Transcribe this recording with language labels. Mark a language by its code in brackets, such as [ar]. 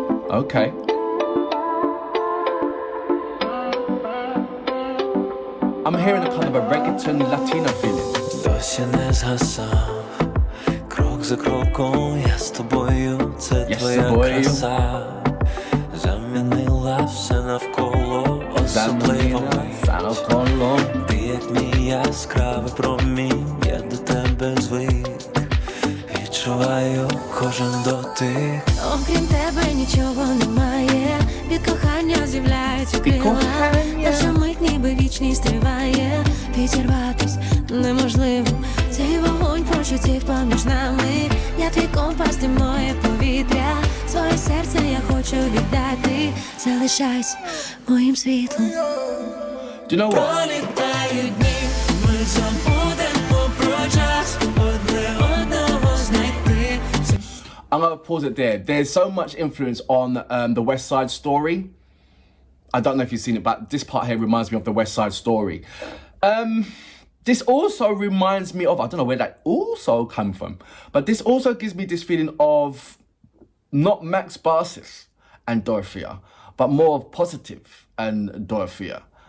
[en] Okay. I'm hearing a kind of a reggaeton Latino feeling. [uk] Досі не згасав. Крок за кроком я з тобою, це твоя краса. Замінила все навколо, особливо мить. Ти як мій яскравий промінь, я до тебе звик. Відчуваю кожен дотик. окрім тебе нічого немає, від кохання з'являються крила. Наша мить ніби вічність триває, підірватись неможливо. Цей вогонь почуттів поміж нами. Я твій компас, ти моє повітря. Своє серце я хочу віддати. Залишайся моїм світлом. [en] Do you know what? [uk] Пролітають дні, ми забудемо про час, одне одного знайти. [en] I'm going to pause it there. There's so much influence on the West Side Story. I don't know if you've seen it, but this part here reminds me of the West Side Story. this also reminds me of, I don't know where that also come from, but this also gives me this feeling of not Max Barskih and Dorothea, but more of Positive and Dorothea.